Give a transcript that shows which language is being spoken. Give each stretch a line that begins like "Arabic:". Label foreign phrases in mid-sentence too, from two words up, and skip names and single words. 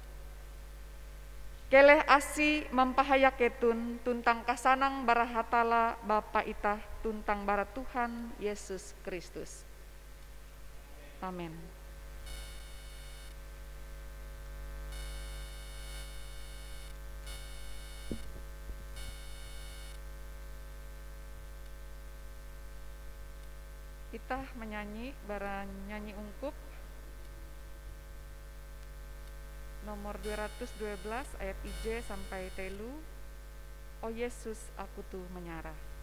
Ngaju: Keleh asi mempahaya ketun tuntang kasanang barahatala Bapa itah tuntang bara Tuhan Yesus Kristus. Amin. Itah menyanyi bara nyanyi ungkup nomor 212 ayat IJ sampai telu. Oh Yesus aku tuh menyarah.